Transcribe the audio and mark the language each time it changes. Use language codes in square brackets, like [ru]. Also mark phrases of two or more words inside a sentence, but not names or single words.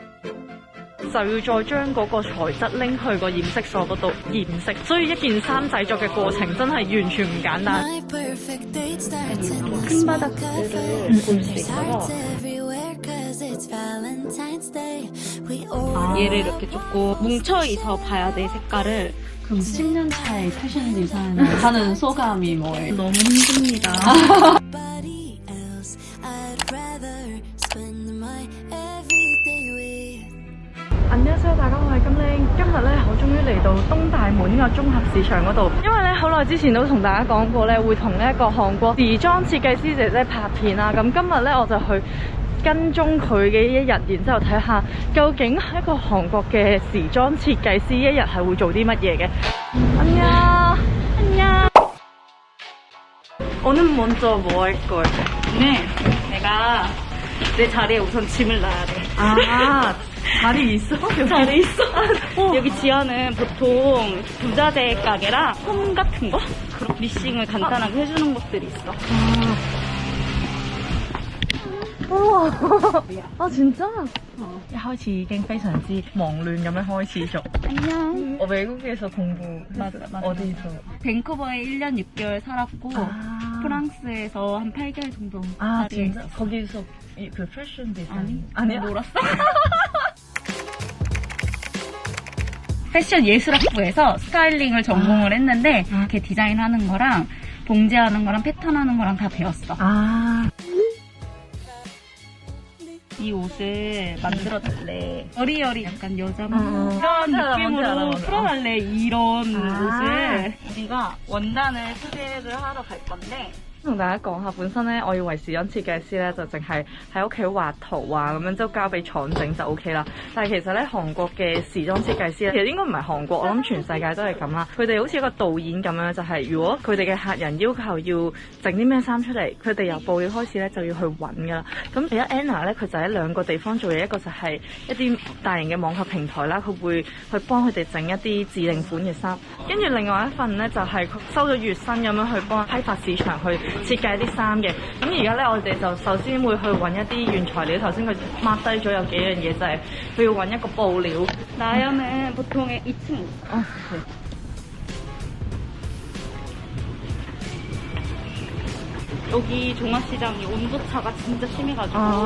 [yue] 就要再將嗰個材質拎去個染色所嗰度染色，所以一件衫製作嘅過程真係完全唔簡單。 [ko] 얘를 이렇게 조금 뭉쳐있어 봐야 돼, 색깔을. 그럼 10년 차에 패션 디자인을 하는 소감이 뭐예요? 너무 힘듭니다. 안녕하세요，大家好，我係金玲。今日咧，我終於嚟到東大門呢個綜合市場嗰度，因為咧好耐之前都同大家講過咧，會同呢一個韓國時裝設計師姐姐拍片啦。咁今日咧，我就去跟蹤佢嘅一日，然之後睇下究竟一個韓國嘅時裝設計師一日係會做啲乜嘢嘅。 안녕，안녕。오늘 먼저 뭐 할 거예요? 네, 내가 내 자리에 우선 짐을 놔야 돼. 아, 자리 있어? 자리 있어. 여기 지하는 보통 부자재 가게랑 홈 같은 거? 그런 미싱을 간단하게 해주는 곳들이 있어. 우와. 아 진짜? [yue] 一開始已經非常之忙亂咁樣開始做。 [ko] 안녕. 외국에서 공부 어디서? 밴쿠버에 1년 6개월 살았고 프랑스에서 한 8개월 정도 아 자리에 진짜? 있었어. 거기서 그 패션 디자인 아니야? 놀았어? 패션 예술학부에서 스타일링을 전공을 했는데 이렇게 디자인하는 거랑 봉제하는 거랑 패턴하는 거랑 다 배웠어. 아. 이 옷을 만들어줄래. 여리여리 약간 여자만 이런 알아, 느낌으로 뭔지 알아. 풀어달래. 이런 옷을 우리가 원단을 소개를 하러 갈 건데 [yue] 同大家講下，本身咧我以為時裝設計師咧就淨係喺屋企畫圖啊咁樣，之後交俾廠整就 OK 啦。但係其實咧韓國嘅時裝設計師咧，其實應該唔係韓國，我諗全世界都係咁啦。佢哋好似一個導演咁樣，就係如果佢哋嘅客人要求要整啲咩衫出嚟，佢哋由布料開始咧就要去揾㗎啦。咁而家 Anna 咧佢就喺兩個地方做嘢，一個就係一啲大型嘅網購平台啦，佢會去幫佢哋整一啲指定款嘅衫，跟住另外一份咧就係收咗月薪咁樣去幫批發市場去設計啲衫嘅。咁而家咧我哋就首先會去揾一啲原材料，頭先佢 mark 低咗有幾樣嘢，就係佢要揾一個布料。 [ko] 나연은 보통 2층 있어. 여기 종합시장이 온도차가 진짜 심해가지고